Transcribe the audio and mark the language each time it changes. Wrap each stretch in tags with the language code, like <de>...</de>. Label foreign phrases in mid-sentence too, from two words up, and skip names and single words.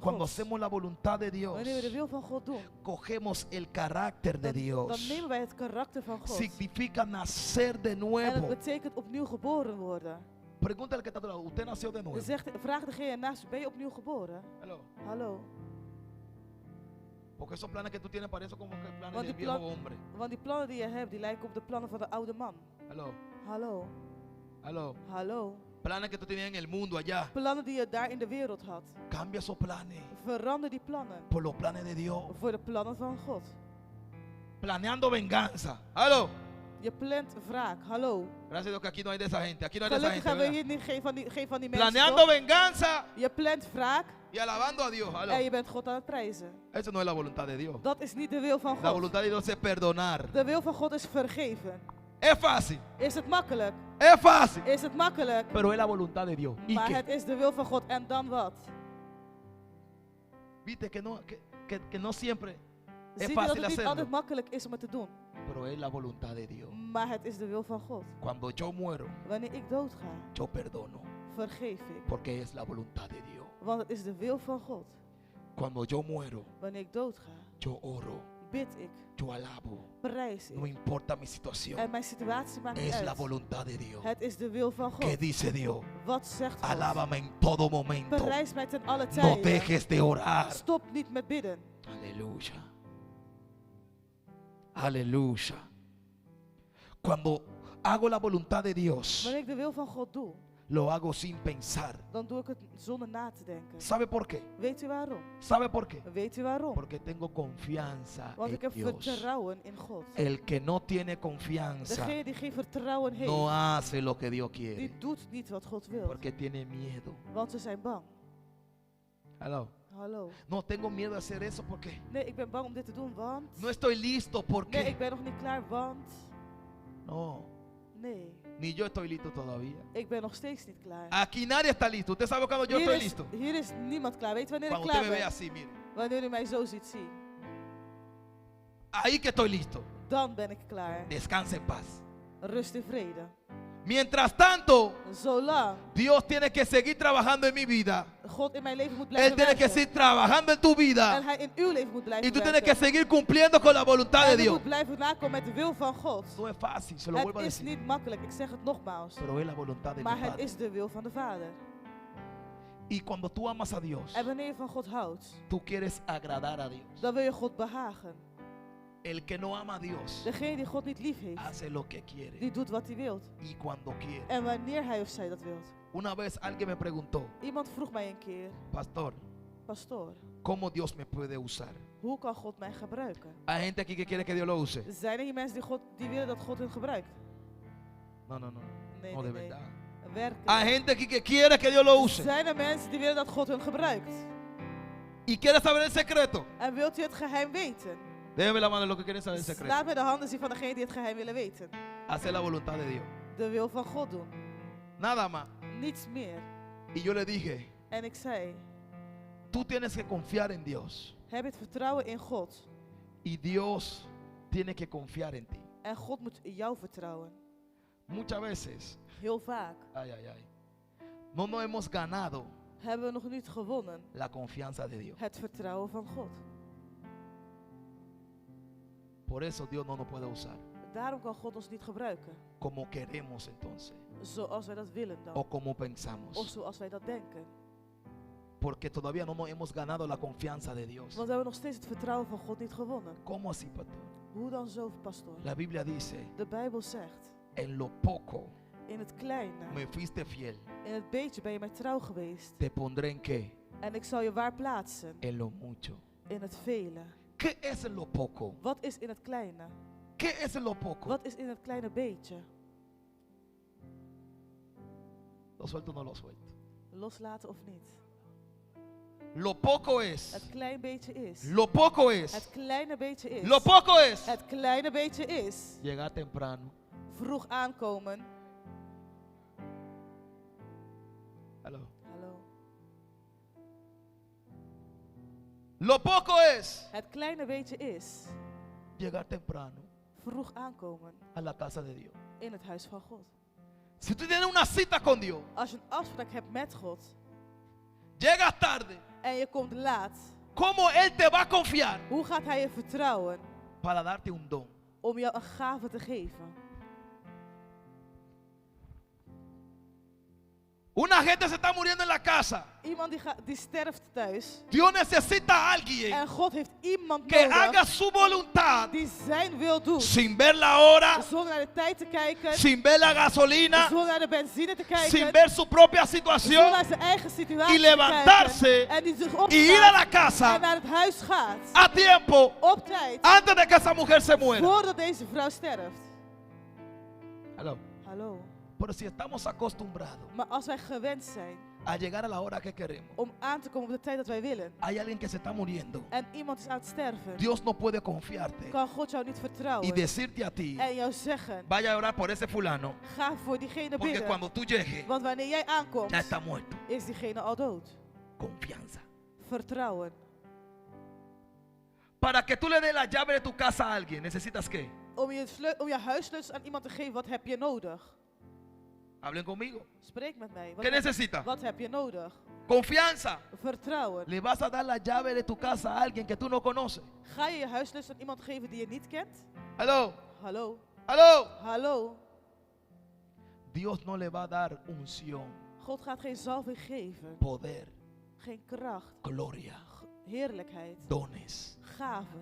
<es>Cuando</es> <nl>Gods.</nl> <es>hacemos la voluntad de Dios,</es> <nl>Wanneer we de wil van God doen,</nl> <es>cogemos el carácter de</es> <nl>dan</nl> <es>Dios.</es> <nl>nemen wij het karakter van God.</nl> <es>Significa nacer de</es> <nl>En het</nl> <es>nuevo.</es> <nl>betekent opnieuw geboren worden.</nl> <es>Pregúntale que está a tu lado, ¿usted nació de nuevo?</es> <nl>Vraag degene naast je, ben je opnieuw geboren?</nl> <es>Hello.</es> <nl>Hallo.</nl> <es>Porque esos planes que tú tienes parecen como que planes</es> <nl>Want</nl> <es>del</es> <nl>die,</nl> <es>viejo</es> <nl>plan,</nl> <es>hombre.</es> <nl>want die plannen die je hebt, die lijken op de plannen van de oude man.</nl> <es>Hello.</es> <nl>Hallo.</nl> <es>Hello.</es> <nl>Hallo.</nl> <es>Planes que tú tenías en el mundo allá.</es> <nl>Plannen die je daar in de wereld had.</nl> <es>Cambia esos planes</es> <nl>Verander die plannen</nl> <es>por los planes de Dios.</es> <nl>voor de plannen van God.</nl> <es>Planeando venganza. Hello.</es> <nl>Je plant wraak. Hallo.</nl> <es>Gracias a Dios que aquí no hay de esa gente. Aquí no hay de esa</es> <nl>Gelukkig</nl> <es>gente.</es> <nl>hebben we</nl> <es>¿Verdad?</es> <nl>hier niet, geen van die mensen.</nl> <es>Planeando</es> <nl>toch?</nl> <es>venganza</es> <nl>Je plant wraak</nl> <es>y alabando a Dios. Hello.</es> <nl>en je bent God aan het prijzen.</nl> <es>Eso no es la voluntad de Dios.</es> <nl>Dat is niet de wil van</nl> <es>La</es> <nl>God.</nl> <es>voluntad de Dios es perdonar.</es> <nl>De wil van God is vergeven.</nl> <es>Es fácil.</es> <nl>Is het makkelijk?</nl> <es>Es fácil.</es> <nl>Is het makkelijk?</nl> <es>Pero es la voluntad de Dios. ¿Y</es> <nl>Maar</nl> <es>qué?</es> <nl>het is de wil van God. En dan wat?</nl> <es>Viste que no siempre es</es> <nl>Ziet u dat</nl> <es>fácil</es> <nl>het niet</nl> <es>hacerlo.</es> <nl>altijd makkelijk is om het te doen?</nl> <es>Pero es la voluntad de Dios.</es> <nl>Maar het is de wil van God.</nl> <es>Cuando yo muero,</es> <nl>Wanneer ik doodga,</nl> <es>yo perdono.</es> <nl>vergeef ik.</nl> <es>Porque es la voluntad de Dios.</es> <nl>Want het is de wil van God.</nl> <es>Cuando yo muero,</es> <nl>Wanneer ik doodga,</nl> <es>yo oro,</es> <nl>bid ik,</nl> <es>yo alabo.</es> <nl>prijs</nl> <es>No</es> <nl>ik.</nl> <es>importa mi situación.</es> <nl>En mijn situatie maakt niet</nl> <es>Es la</es> <nl>uit.</nl> <es>voluntad de Dios.</es> <nl>Het is de wil van</nl> <es>¿Qué</es> <nl>God.</nl> <es>dice Dios?</es> <nl>Wat zegt God?</nl> <es>Alábame en todo momento.</es> <nl>Prijs mij ten alle</nl> <es>No</es> <nl>tijden.</nl> <es>dejes de orar.</es> <nl>Stop niet met bidden.</nl> <es>Aleluya. Aleluya. Cuando hago la voluntad de Dios,</es> <nl>Wanneer ik de wil van God doe,</nl> <es>lo hago sin pensar.</es> <nl>dan doe ik het zonder na te denken.</nl> <es>¿Sabe por qué?</es> <nl>Weet u waarom?</nl> <es>¿Sabe por qué?</es> <nl>Weet u waarom?</nl> <es>Porque tengo confianza</es> <nl>Want ik</nl> <es>en</es> <nl>heb</nl> <es>Dios.</es> <nl>vertrouwen in God.</nl> <es>El que no tiene confianza</es> <nl>Degene die geen vertrouwen heeft,</nl> <es>no hace lo que Dios</es> <nl>die</nl> <es>quiere.</es> <nl>doet niet wat God wil.</nl> <es>Porque tiene miedo.</es> <nl>Want ze zijn bang.</nl> <es>Hello.</es> <nl>Hallo.</nl> <es>No tengo miedo a hacer eso porque</es> <nl>Nee, ik ben bang om dit te doen, want...</nl> <es>no estoy listo.</es> <nl>Nee,</nl> <es>Porque</es> <nl>ik ben nog niet klaar, want...</nl> <es>no,</es> <nl>Nee,</nl> <es>ni yo estoy listo todavía.</es> <nl>ik ben nog steeds niet klaar.</nl> <es>Aquí nadie está listo. Usted sabe cuando yo estoy listo.</es> <nl>Hier is niemand klaar. Weet je wanneer ik</nl> <es>Cuando usted</es> <nl>klaar</nl> <es>me ve</es> <nl>ben?</nl> <es>así, mire.</es> <nl>Wanneer u mij zo ziet zien.</nl> <es>Ahí que estoy listo.</es> <nl>Dan ben ik klaar.</nl> <es>Descanse en paz.</es> <nl>Rust in vrede.</nl> <es>Mientras tanto,</es> <nl>Zolang</nl> <es>Dios tiene que seguir trabajando en mi vida.</es> <nl>God in mijn leven moet</nl> <es>Él</es> <nl>blijven</nl> <es>tiene que</es> <nl>werken.</nl> <es>seguir trabajando en tu</es> <nl>En</nl> <es>vida.</es> <nl>hij in uw leven moet</nl> <es>Y</es> <nl>blijven</nl> <es>tú tienes que</es> <nl>werken.</nl> <es>seguir cumpliendo con la voluntad de</es> <nl>En u</nl> <es>Dios.</es> <nl>moet blijven nakomen met de wil van God.</nl> <es>No es fácil, se lo vuelvo a</es> <nl>Het is</nl> <es>decir.</es> <nl>niet makkelijk, ik zeg het nogmaals.</nl> <es>Pero es la voluntad de mi</es> <nl>Maar het</nl> <es>Padre.</es> <nl>is de wil van de Vader.</nl> <es>Y cuando tú amas a Dios,</es> <nl>En wanneer je van God houdt,</nl> <es>tú quieres agradar a Dios.</es> <nl>dan wil je God behagen.</nl> <es>El que no ama a Dios</es> <nl>Degene die God niet lief heeft,</nl> <es>hace lo que quiere</es> <nl>die doet wat hij wilt.</nl> <es>y cuando quiere.</es> <nl>En wanneer hij of zij dat wilt.</nl> <es>Una vez alguien me preguntó,</es> <nl>Iemand vroeg mij een keer,</nl> <es>pastor,</es> <nl>pastoor,</nl> <es>¿cómo Dios me puede usar?</es> <nl>hoe kan God mij gebruiken?</nl> <es>Hay gente aquí que quiere que Dios lo use.</es> <nl>Zijn er hier mensen die willen dat God hun gebruikt?</nl> <es>No, no, no.</es> <nl>Nee,</nl> <es>No, de</es> <nl>nee, nee.</nl> <es>verdad.</es> <nl>Werken.</nl> <es>Hay gente aquí que quiere que Dios lo use.</es> <nl>Zijn er mensen die willen dat God hun gebruikt?</nl> <es>Y quiere saber el secreto.</es> <nl>En wilt u het geheim weten?</nl> <es>Déjeme la mano de lo que quieren saber el secreto.</es> <nl>Laat me de handen zien van degene die het geheim willen weten.</nl> <es>Hacer la voluntad de Dios.</es> <nl>De wil van God doen.</nl> <es>Nada más.</es> <nl>Niets meer.</nl> <es>Y yo le dije,</es> <nl>En ik zei,</nl> <es>tú tienes que confiar en Dios.</es> <nl>heb het vertrouwen in God.</nl> <es>Y Dios tiene que confiar en ti.</es> <nl>En God moet in jou vertrouwen.</nl> <es>Muchas veces,</es> <nl>Heel vaak</nl> <es>ay, ay, ay, no nos hemos ganado</es> <nl>hebben we nog niet gewonnen</nl> <es>la confianza de Dios.</es> <nl>het vertrouwen van God.</nl> <es>Por eso Dios no nos puede usar</es> <nl>Daarom kan God ons niet gebruiken.</nl> <es>como queremos entonces.</es> <nl>Zoals wij dat willen dan.</nl> <es>O como</es> <nl>Of</nl> <es>pensamos.</es> <nl>zoals wij dat denken.</nl> <es>Porque todavía no nos hemos ganado la confianza de Dios.</es> <nl>Want we hebben nog steeds het vertrouwen van God niet gewonnen.</nl> <es>¿Cómo así, pastor?</es> <nl>Hoe dan zo, pastoor?</nl> <es>La Biblia dice,</es> <nl>De Bijbel zegt,</nl> <es>en lo poco</es> <nl>in het kleine,</nl> <es>me fuiste fiel.</es> <nl>in het beetje ben je mij trouw geweest.</nl> <es>Te pondré en qué?</es> <nl>En ik zal je waar plaatsen,</nl> <es>En lo mucho.</es> <nl>in het vele.</nl> <es>¿Qué es en lo poco?</es> <nl>Wat is in het kleine?</nl> <es>¿Qué es en lo poco?</es> <nl>Wat is in het kleine beetje?</nl> <es>¿Lo suelto o no lo suelto?</es> <nl>Loslaten of niet?</nl> <es>Lo poco es.</es> <nl>Het klein beetje is.</nl> <es>Lo poco es.</es> <nl>Het kleine beetje is.</nl> <es>Lo poco es.</es> <nl>Het kleine beetje is.</nl> <es>Llegar temprano.</es> <nl>Vroeg aankomen.</nl> <es>Hello.</es> <nl>Hallo.</nl> <es>Lo poco es.</es> <nl>Het kleine beetje is.</nl> <es>Llegar temprano</es> <nl>Vroeg aankomen</nl> <es>a la casa de Dios.</es> <nl>in het huis van God.</nl> <es>Si tú tienes una cita con Dios,</es> <nl>Als je een afspraak hebt met God</nl> <es>llegas tarde,</es> <nl>en je komt laat,</nl> <es>¿cómo Él te va a confiar</es> <nl>hoe gaat hij je vertrouwen</nl> <es>para darte un don?</es> <nl>om jou een gave te geven?</nl> <es>Una gente se está muriendo en la casa.</es> <nl>Iemand die sterft thuis</nl> <es>Dios necesita a alguien</es> <nl>en God heeft iemand</nl> <es>que haga</es> <nl>nodig</nl> <es>su voluntad</es> <nl>die zijn wil doet.</nl> <es>sin ver la hora,</es> <nl>Zonder naar de tijd te kijken,</nl> <es>sin ver la gasolina,</es> <nl>zonder naar de benzine te kijken,</nl> <es>sin ver su propia</es> <nl>zonder</nl> <es>situación</es> <nl>naar zijn eigen situatie</nl> <es>y</es> <nl>te</nl> <es>levantarse</es> <nl>kijken. En die zich</nl> <es>y ir a la</es> <nl>opstaat</nl> <es>casa</es> <nl>en naar het huis gaat.</nl> <es>a tiempo</es> <nl>Op tijd.</nl> <es>antes de que esa mujer se muera.</es> <nl>Voordat deze vrouw sterft.</nl> <es>Hello.</es> <nl>Hallo.</nl> <es>Pero si estamos acostumbrados</es> <nl>Maar als wij gewend zijn</nl> <es>a llegar a la hora que queremos.</es> <nl>om aan te komen op de tijd dat wij willen.</nl> <es>Hay alguien que se está muriendo.</es> <nl>En iemand is aan het sterven.</nl> <es>Dios no puede confiarte</es> <nl>Kan God jou niet</nl> <es>y</es> <nl>vertrouwen</nl> <es>decirte a ti,</es> <nl>en jou zeggen,</nl> <es>vaya a orar por ese fulano,</es> <nl>ga voor diegene</nl> <es>porque</es> <nl>bidden.</nl> <es>cuando tú llegues,</es> <nl>Want wanneer jij aankomt,</nl> <es>ya está muerto.</es> <nl>is diegene al dood.</nl> <es>Confianza.</es> <nl>Vertrouwen.</nl> <es>Para que tú le des la llave de tu casa a alguien, ¿necesitas qué?</es> <nl>Om je huissleutels aan iemand te geven, wat heb je nodig?</nl> <es>Hablen conmigo.</es> <nl>Spreek met mij.</nl> <es>¿Qué necesita?</es> <nl>Wat heb je nodig?</nl> <es>Confianza.</es> <nl>Vertrouwen.</nl> <es>¿Le vas a dar la llave de tu casa a alguien que tú no conoces?</es> <nl>Ga je je huissleutels aan iemand geven die je niet kent?</nl> <es>Aló,</es> <nl>Hallo?</nl> <es>aló.</es> <nl>Hallo?</nl> <es>Dios no le va a dar unción,</es> <nl>God gaat geen zalving geven.</nl> <es>poder,</es> <nl>Geen kracht.</nl> <es>gloria,</es> <nl>Heerlijkheid.</nl> <es>dones</es> <nl>Gaven.</nl>